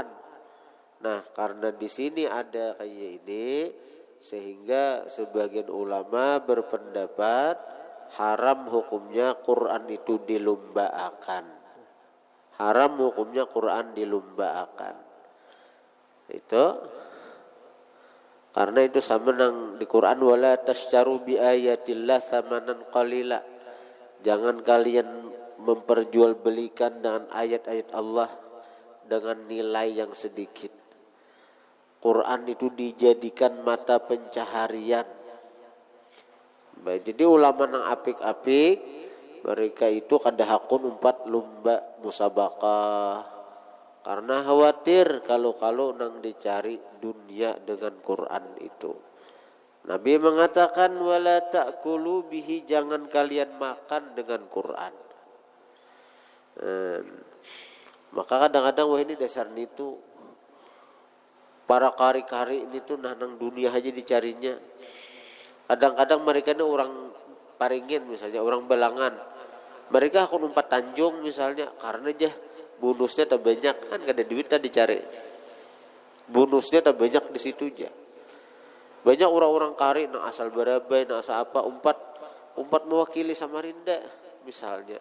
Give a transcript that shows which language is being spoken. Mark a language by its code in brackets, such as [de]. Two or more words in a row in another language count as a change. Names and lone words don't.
[id] Nah, karena di sini ada kayak ini, sehingga sebagian ulama berpendapat haram hukumnya Quran itu dilumbaakan. Haram hukumnya Quran dilumbaakan. Itu karena itu sama nang di Quran, [ar] ولا تشتروا بآيات الله ثمنا قليلا. [id] Jangan kalian memperjualbelikan dengan ayat-ayat Allah dengan nilai yang sedikit. Quran itu dijadikan mata pencaharian. [bjn] Baik, jadi ulama yang apik-apik, mereka itu kada hakun umpat lumba musabaqah. [id] Karena khawatir kalau nang dicari dunia dengan Quran itu. Nabi mengatakan [ar] ولا تأكلوا به, [id] jangan kalian makan dengan Quran. [bjn] Maka kadang-kadang wah ini dasar itu para kari-kari ini tuh nang dunia aja dicarinya. [id] Kadang-kadang mereka ini orang Paringin misalnya, orang Balangan. [bjn] Mereka akun umpat Tanjung misalnya, karena aja bonusnya tak banyak, kan kada duit tak dicari. Bonusnya tak banyak di situ aja. Banyak orang-orang kari nang asal Barabai, nang asal apa, umpat mewakili Samarinda misalnya.